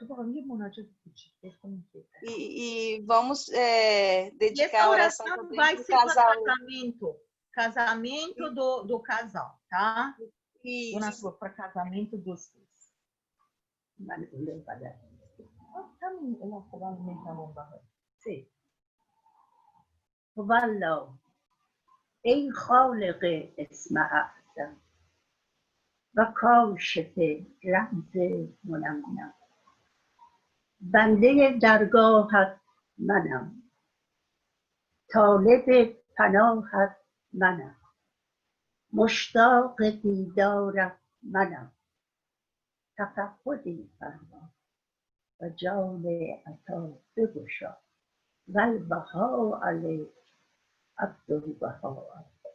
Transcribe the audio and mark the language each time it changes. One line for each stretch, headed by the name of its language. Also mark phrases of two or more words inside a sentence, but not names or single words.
Portuguese: E vamos dedicar a oração vai ser para casamento do casal, tá? Isso. Dona Tuba, para casamento dos dois. Sim.
Persian: والله ای خالق اسم اعظم و کاشف رمز منمم بنده درگاهت منم طالب پناهت منم مشتاق دیدارت منم تفقدی فرما و جام عطا بگشا
Arabic: والبها علیک عبدالبها